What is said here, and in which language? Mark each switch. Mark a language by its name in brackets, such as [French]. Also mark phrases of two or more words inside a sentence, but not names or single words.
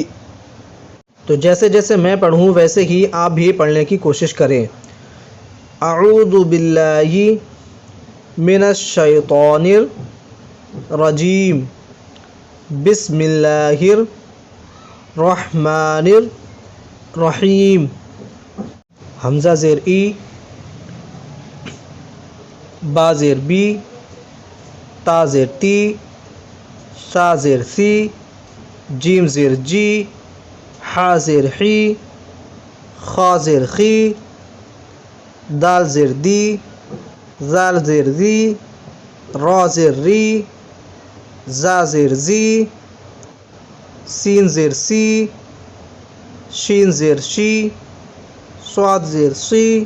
[Urdu] تو جیسے جیسے میں پڑھوں ویسے ہی آپ بھی پڑھنے کی کوشش کریں۔ [Arabic] اعوذ باللہ من الشیطان الرجیم، بسم اللہ الرحمن الرحیم۔ [Urdu] حمزہ زیر ای، با زیر بی، تا زیر تی، سا زیر سی، جیم زیر جی، حا زیر حی، خا زیر خی، دال زیر دی، زال زیر زی، را زیر ری، زا زیر زی، سین زیر سی، شین زیر شی، صاد زیر سی،